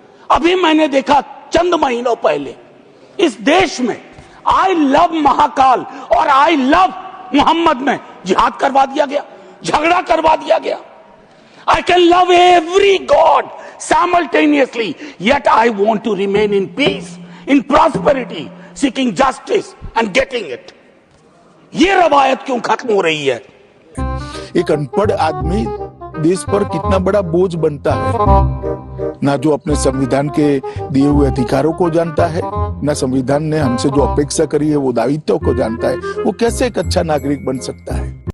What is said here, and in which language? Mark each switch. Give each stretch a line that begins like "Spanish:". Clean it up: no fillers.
Hindi: अभी मैंने देखा चंद महीनों पहले इस देश में आई लव महाकाल और आई लव मोहम्मद में जिहाद करवा दिया गया, झगड़ा करवा दिया गया।
English: I can love every God simultaneously, yet I want to remain in peace, in prosperity, seeking justice and getting it.
Hindi: ये रवायत क्यों खत्म हो रही है? एक अनपढ़ आदमी देश पर कितना बड़ा बोझ बनता है, ना जो अपने संविधान के दिए हुए अधिकारों को जानता है, ना संविधान ने हमसे जो अपेक्षा करी है वो दायित्व को जानता है। वो कैसे एक अच्छा नागरिक बन सकता है?